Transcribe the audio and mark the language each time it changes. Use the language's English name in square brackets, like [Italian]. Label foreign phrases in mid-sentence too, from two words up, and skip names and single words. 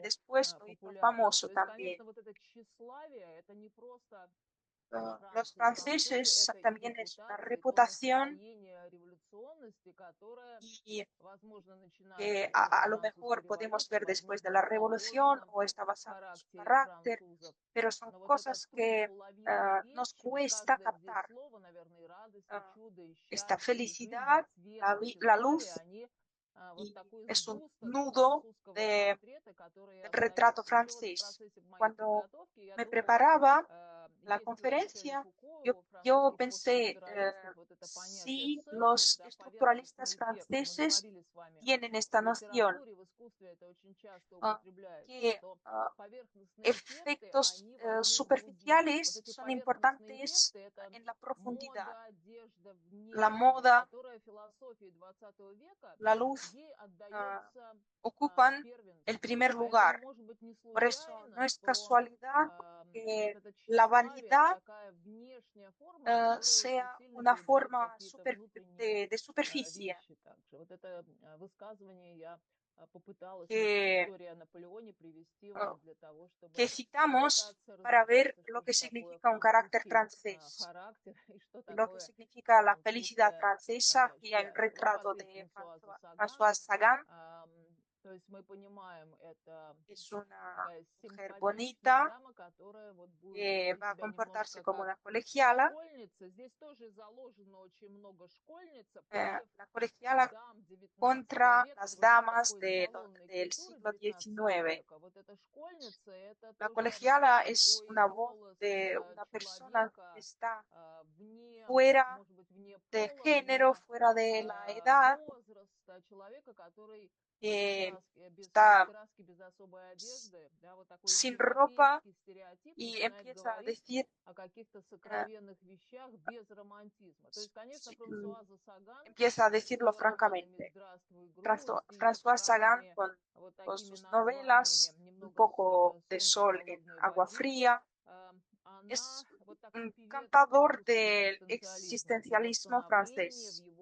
[Russian] ему [Spanish] después lo hizo [Russian] популярность. [Spanish] famoso [Russian] То есть, [Spanish] también. [Russian] конечно, вот это тщеславие — это не просто [Spanish] Los [Russian] Франции. Французы — [Spanish] franceses [Russian] это и [Spanish] también es una [Russian] репутация, и то [Spanish] reputación [Russian] настроение революционности, которое, [Spanish] y [Russian] возможно, начинается [Spanish] que [Russian] после [Spanish] a lo [Russian] французской [Spanish] mejor podemos [Russian] революции, [Spanish] ver después de [Russian] возможно, [Spanish] la [Russian] это [Spanish] revolución [Russian] заложено [Spanish] o está [Russian] в [Spanish] basado en su [Russian] характере [Spanish] carácter, [Russian] французов. [Spanish] pero son [Russian] Но вот это [Spanish] cosas que [Russian] трудноуловимые [Spanish] nos [Russian] вещи, вот [Spanish] cuesta [Russian] каждое здесь [Spanish] captar. [Russian] слово, наверное, и радость, и чудо, и [Spanish] Esta [Russian] счастье, и жизнь, и [Spanish] felicidad, [Russian] свет, и [Spanish] la [Russian] тщеславие, [Spanish] luz, [Russian] они вот [Spanish] y [Russian] такой [Spanish] es un [Russian] сгусток [Spanish] nudo [Russian] французского [Spanish] del [Russian] портрета, который [Spanish] retrato [Russian] остается. Еще вот в [Spanish] francés. [Russian] процессе моей [Spanish] Cuando [Russian] подготовки я [Spanish] me [Russian] думала, [Spanish] preparaba la [Russian] есть ли у Мишеля [Spanish] conferencia, [Russian] Фуко, [Spanish] yo, [Russian] у [Spanish] yo [Russian] французских [Spanish] pensé [Russian] постструктуралистов, вот это понятие [Spanish] si [Russian] surface, [Spanish] los [Russian] да, [Spanish] estructuralistas [Russian] поверхностный эффект. Мы [Spanish] franceses [Russian] говорили с вами [Spanish] tienen [Russian] в [Spanish] esta noción, [Russian] литературе, в искусстве это очень часто употребляется, [Spanish] que [Russian] что поверхностные эффекты, [Spanish] efectos [Russian] они важны в глубине. Вот [Spanish] superficiales [Russian] эти [Spanish] son [Russian] поверхностные [Spanish] importantes [Russian] эффекты — это [Spanish] en la profundidad. [Russian] мода, одежда, [Spanish] La [Russian] внешность, [Spanish] moda, [Russian] которая философии 20 века [Spanish] la luz [Russian] ей ah, отдается [Spanish] ocupan el [Russian] первенство. [Spanish] primer [Russian] Поэтому, [Spanish] lugar. [Russian] может быть, не [Spanish] Por eso no [Russian] случайно, [Spanish] es [Russian] что [Spanish] casualidad [Russian] вот [Spanish] que [Russian] это [Spanish] la [Russian] тщеславие — это [Spanish] vanidad [Russian] такая внешняя форма, которая очень [Spanish] sea [Russian] сильно [Spanish] una [Russian] передает [Spanish] forma [Russian] какие-то внутренние [Spanish] de superficie [Russian] вещи также. Вот это высказывание я попыталась, [Spanish] que, [Russian] история о Наполеоне, привести ah, вот для того, [Spanish] que [Russian] чтобы [Spanish] citamos [Russian] попытаться [Spanish] para ver [Russian] разобраться, [Spanish] lo [Russian] что [Spanish] que [Russian] же такое [Spanish] significa un carácter [Russian] французский [Spanish] francés [Russian] характер и что [Spanish] y lo que [Russian] такое [Spanish] significa la felicidad [Russian] французское [Spanish] francesa. Aquí hay un [Russian] счастье. Вот [Spanish] retrato [Russian] опять [Spanish] de [Russian] Франсуаза Саган. [Spanish] François Sagan. [Russian] То есть мы понимаем, это [Spanish] Es una [Russian] такая [Spanish] mujer [Russian] симпатичная [Spanish] bonita [Russian] дама, которая вот будет [Spanish] que [Russian] вести [Spanish] va a [Russian] себя [Spanish] comportarse [Russian] немножко [Spanish] como [Russian] как [Spanish] una colegiala. [Russian] школьница. Здесь тоже заложено очень много школьница против [Spanish] La colegiala [Russian] дам 19 [Spanish] contra [Russian] века, [Spanish] las [Russian] против [Spanish] damas [Russian] такой салонной [Spanish] del [Russian] культуры [Spanish] siglo 19 XIX. [Russian] века. Вот эта школьница — это [Spanish] La [Russian] тоже [Spanish] colegiala es [Russian] такой [Spanish] una voz [Russian] голос [Spanish] de una persona que [Russian] человека [Spanish] está [Russian] вне, [Spanish] fuera [Russian] может быть, вне [Spanish] del [Russian] пола, [Spanish] género, [Russian] вне [Spanish] fuera de la edad, [Russian] возраста, человека, который [Spanish] está sin ropa y empieza a decir empieza a decirlo francamente. François Sagan con sus novelas, Un poco de sol en agua fría, es un cantador del existencialismo francés.